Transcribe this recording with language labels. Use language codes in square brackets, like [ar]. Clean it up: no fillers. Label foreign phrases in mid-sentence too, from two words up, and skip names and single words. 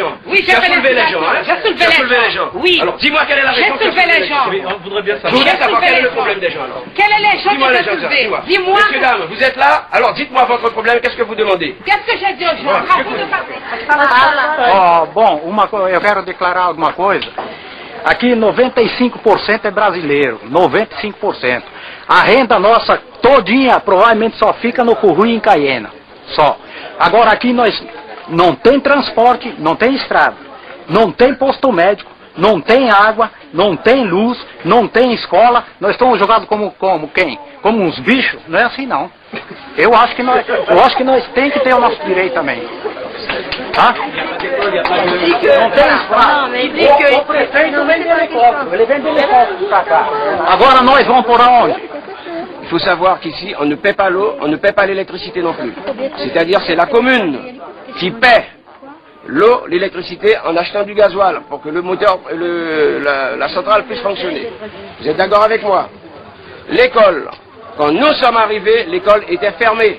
[fr] Oui, tu as soulevé les gens, hein? J'ai soulevé les gens. Oui. Alors, dis-moi quelle est la raison. J'ai soulevé les gens. On voudrait bien savoir. Je voudrais savoir quel est le problème des gens, alors. Quel est les gens qui sont soulevés? Dis-moi. Messieurs, dames, vous êtes là? Alors, dites-moi votre problème. Qu'est-ce que vous demandez? Qu'est-ce que j'ai dit aux gens? À vous de parler. [pt] Bom, eu quero declarar alguma coisa. Aqui 95% é brasileiro, 95%. A renda nossa todinha provavelmente só fica no Curruim e em Caiena, só. Agora aqui nós não tem transporte, não tem estrada, não tem posto médico, não tem água, não tem luz, não tem escola. Nós estamos jogados como quem? Como uns bichos? Não é assim não. Eu acho que nós tem que ter o nosso direito também. Tá? Não tem estrada. O prefeito vem de helicóptero, ele vem de helicóptero pra cá. Agora nós vamos por onde? [fr] Il faut savoir qu'ici, on ne paie pas l'eau, on ne paie pas l'électricité non plus. C'est-à-dire, c'est la commune qui paie l'eau, l'électricité en achetant du gasoil pour que le moteur, la centrale puisse fonctionner. Vous êtes d'accord avec moi? L'école, quand nous sommes arrivés, l'école était fermée.